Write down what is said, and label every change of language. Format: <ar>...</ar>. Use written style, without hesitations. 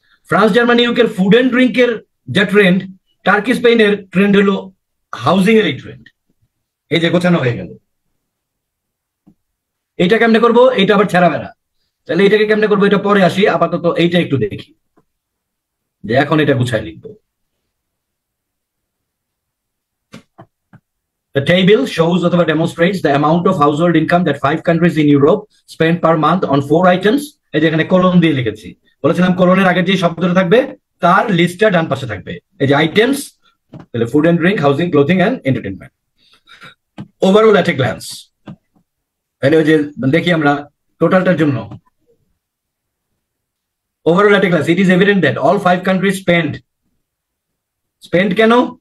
<bn>France Germany ইউকের food and ড্রিঙ্কের যা trend, turkey স্পেনের ট্রেন্ড হলো হাউজিং এর এই ট্রেন্ড। এই যে গোছানো হয়ে গেল। এটা কেমনে করবো? এটা আবার ছেঁড়া বেড়া। তাহলে এটাকে কেমনে করবো এটা পরে আসি, আপাতত এইটা একটু দেখি যে এখন এটা গুছাই লিখবো।</bn> <en>The table shows</en> <bn>অথবা</bn> <en>demonstrates the amount of household income that 5 countries in Europe spend per month on 4 items.</en> <bn>এই যে এখানে কলন দিয়ে লিখেছি, বলেছিলাম কলনের আগে যে শব্দটা থাকবে তার লিস্টটা ডান পাশে থাকবে। এই যে আইটেমস, তাহলে food and drink, housing, clothing and entertainment.</bn> <en>overall at a glance,</en> <bn>তাহলে ওই যে দেখি আমরা টোটালটার জন্য</bn> <en>overall at a glance, it is evident that all 5 countries spend</en> <bn>কেন?</bn>